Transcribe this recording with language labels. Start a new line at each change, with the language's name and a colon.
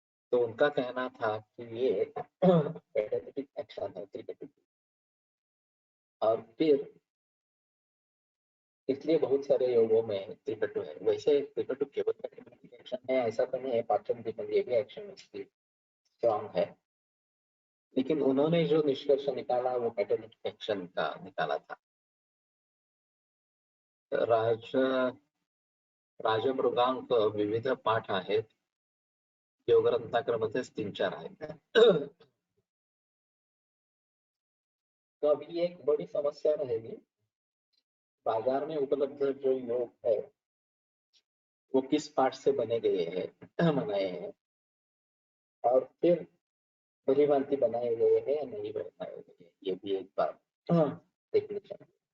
Hindi: तो उनका कहना था कि ये कैटालिटिक एक्शन है तिकटु, और फिर इसलिए बहुत सारे योगों में त्रिकटु है। वैसे त्रिकटु केवल कैटालिटिक एक्शन है ऐसा तो नहीं है, पाचन ये भी एक्शन इसकी स्ट्रॉन्ग है। लेकिन उन्होंने जो निष्कर्ष निकाला वो कैटालिटिक एक्शन का निकाला था।
Marathi: राज राजमृगांक विविध पाठ आहेत, योगरत्नाकरमध्येच 3-4 आहेत।
Hindi: तो अभी एक बड़ी समस्या रहेगी, बाजार में उपलब्ध जो योग है वो किस पाठ से बने गए हैं, बनाए हैं, और फिर भली भांति बनाए गए हैं या नहीं बनाए गए हैं, ये भी एक बात देखनी चाहिए।